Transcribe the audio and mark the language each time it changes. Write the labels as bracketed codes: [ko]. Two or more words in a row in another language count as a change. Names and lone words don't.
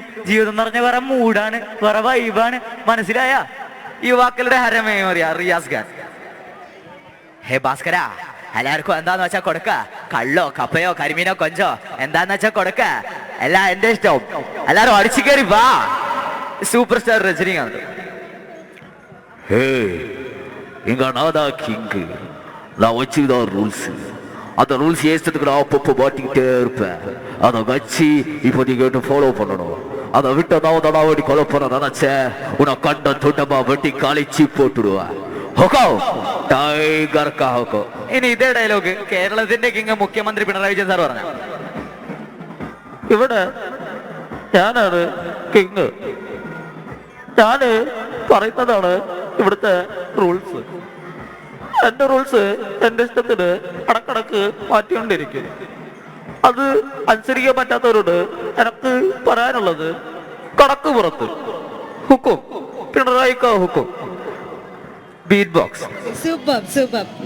[ml] ജീവിതം എന്ന് പറഞ്ഞ വേറെ മൂടാണ്, വേറെ വൈബാണ്, മനസ്സിലായ? യുവാക്കളുടെ ഹരമേറിയ റിയാസ് ഖാൻ. ഹേ ഭാസ്കര, എല്ലാവർക്കും എന്താന്ന് വെച്ചാ കൊടുക്ക. കള്ളോ കപ്പയോ കരിമീനോ കൊഞ്ചോ എന്താന്ന് വെച്ചാ കൊടുക്ക. എല്ലാം എന്റെ ഇഷ്ടം. എല്ലാരും അടിച്ചു കയറി വാ. സൂപ്പർ സ്റ്റാർ രജനികാന്ത്. [ta] இங்க நான்தான் கிங்கு. நான் வச்சுதான் ரூல்ஸ். அந்த ரூல்ஸ் ஏற்றத்துக்கு நான் அப்பப்போ மாட்டிக்கிட்டே இருப்பேன். அதை வச்சு இப்போ நீங்க ஃபாலோ பண்ணணும். அதை விட்டு நான் தடாவடி கொலை பண்ண நினைச்சேன், உன்னை கண்ட துண்டமா வெட்டி காலிச்சு போட்டுடுவேன். [ml] ഇനി ഇതേ ഡയലോഗ് കേരളത്തിന്റെ കിങ് മുഖ്യമന്ത്രി പിണറായി വിജയൻ സാർ പറഞ്ഞു. ഇവിടെ ഞാനാണ് കിങ്. ഞാന് പറയുന്നതാണ് ഇവിടുത്തെ റൂൾസ്. എന്റെ റൂൾസ് എന്റെ ഇഷ്ടത്തിന് ഇടക്കിടക്ക് മാറ്റിക്കൊണ്ടിരിക്കും. അത് അനുസരിക്കാൻ പറ്റാത്തവരോട് എനിക്ക് പറയാനുള്ളത് കടക്ക് പുറത്ത് ഹുക്കും. പിണറായിക്കാ ഹുക്കും. [en] beat box. super super.